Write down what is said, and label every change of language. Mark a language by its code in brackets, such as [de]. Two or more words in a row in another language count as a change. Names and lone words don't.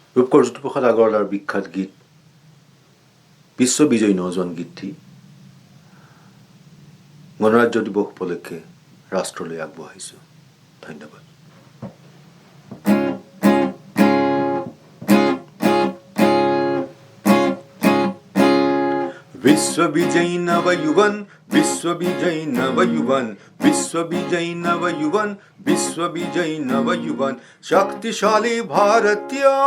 [as] ৰূপকৰ জ্যোতিপ্ৰসাদ আগৰৱালাৰ বিখ্যাত গীত বিশ্ববিজয়ী নজন গীতটি গণৰাজ্য দিৱস উপলক্ষে ৰাষ্ট্ৰলৈ আগবঢ়াইছোঁ। ধন্যবাদ। [hi] विश्वविजयी नवयुवन विश्वविजयी नवयुवन विश्वविजयी नवयुवन विश्वविजयी नवयुवन शक्तिशाली भारतीय